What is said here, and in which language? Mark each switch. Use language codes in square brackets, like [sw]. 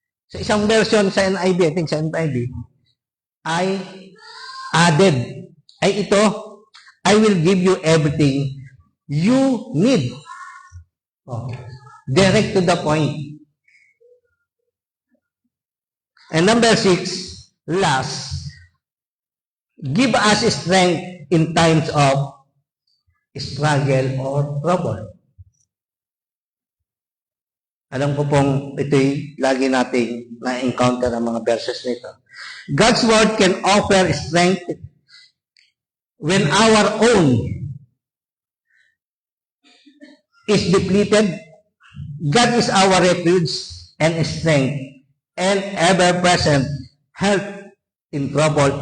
[tl] Sa isang version sa NIV, [en] I think [tl] sa NIV, ay added. [en] Ay ito, I will give you everything you need. Direct to the point. And number 6, last, give us strength in times of struggle or trouble. [tl] Alam ko pong ito'y lagi nating na-encounter ang mga verses nito. [en] God's word can offer strength when our own is depleted. God is our refuge and strength and ever-present help in trouble.